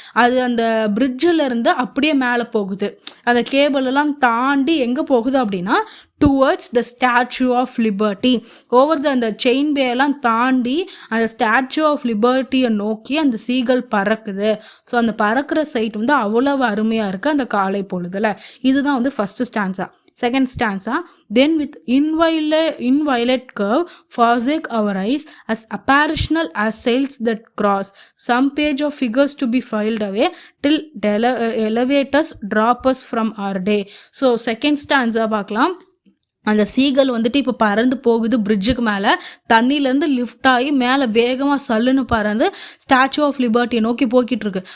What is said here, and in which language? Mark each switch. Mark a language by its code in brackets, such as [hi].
[ta] அது அந்த பிரிட்ஜில் இருந்து அப்படியே மேலே போகுது. அந்த கேபிளெல்லாம் தாண்டி எங்கே போகுது அப்படின்னா [en] Towards the Statue of Liberty. [ta] Over அந்த செயின் பேயெல்லாம் தாண்டி அந்த ஸ்டாச்சு ஆஃப் லிபர்ட்டியை நோக்கி அந்த சீகல் பறக்குது. ஸோ அந்த பறக்கிற சைட் வந்து அவ்வளவு அருமையாக இருக்குது அந்த காலை பொழுதில். இதுதான் வந்து first stanza. Second stanza. [en] Then with inviolate curve forsake our eyes as apparitional as sails that cross some page of figures to be filed away till elevators drop us from our day. [ta] So second stanza பார்க்கலாம். அந்த seagull வந்துட்டு இப்போ பறந்து போகுது பிரிட்ஜுக்கு மேலே. தண்ணியிலேருந்து lift ஆகி மேலே வேகமாக சல்லுன்னு பறந்து ஸ்டாச்சு ஆஃப் லிபர்ட்டியை நோக்கி போய்கிட்டு இருக்கு.